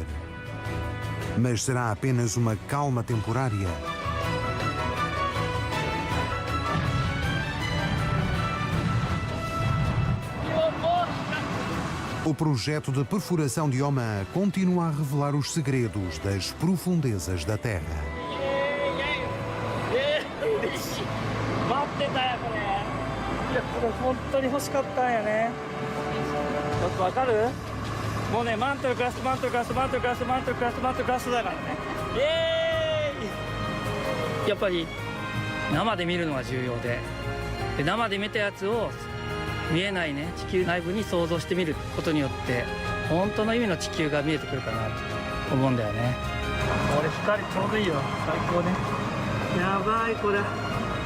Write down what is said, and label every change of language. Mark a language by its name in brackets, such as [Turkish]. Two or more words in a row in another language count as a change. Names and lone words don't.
[Portuguese] Mas será apenas uma calma temporária? O projeto de perfuração de Oman continua a revelar os segredos das profundezas da Terra. [Japanese] 待ってたよこれ。いやこれ本当に欲しかったんやね。ちょっとわかる？もうねマントルクラスマントルクラスマントルクラスマントルクラスマントルクラスだからね。イエーイ！やっぱり生で見るのが重要で、生で見たやつを見えないね地球内部に想像してみることによって本当の意味の地球が見えてくるかなと思うんだよね。これ光ちょうどいいよ。最高ね。やばいこれ。